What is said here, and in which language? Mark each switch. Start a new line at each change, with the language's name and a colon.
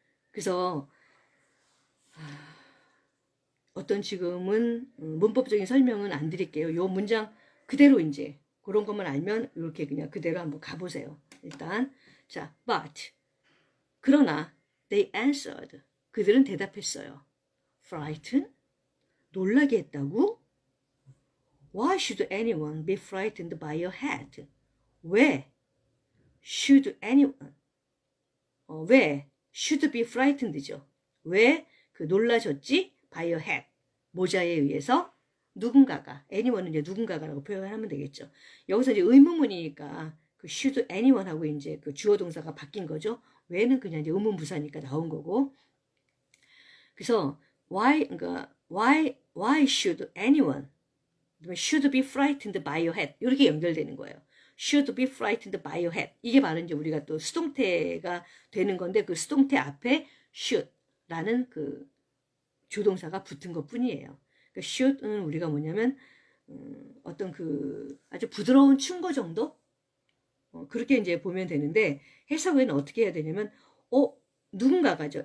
Korean: 그래서 어떤 지금은 문법적인 설명은 안 드릴게요. 요 문장 그대로 이제 그런 것만 알면 이렇게 그냥 그대로 한번 가보세요. 일단 자, but 그러나
English: they answered
Korean: 그들은 대답했어요. frightened 놀라게 했다고?
English: Why should anyone be frightened by your hat? 왜 should anyone 왜 should be frightened죠.
Korean: 왜 그 놀라셨지?
English: by your hat
Korean: 모자에 의해서 누군가가 anyone은 이제 누군가가라고 표현하면 되겠죠. 여기서 이제 의문문이니까 그 should anyone 하고 이제 그 주어 동사가 바뀐 거죠. 왜는 그냥 이제 의문부사니까 나온 거고. 그래서
English: why should anyone should be frightened by your hat
Korean: 이렇게 연결되는 거예요.
English: should be frightened by your hat
Korean: 이게 바로 이제 우리가 또 수동태가 되는 건데 그 수동태 앞에 should라는 그 주동사가 붙은 것 뿐이에요. 그러니까 should는 우리가 뭐냐면 어떤 그 아주 부드러운 충고 정도 그렇게 이제 보면 되는데 해석은 어떻게 해야 되냐면 누군가가죠.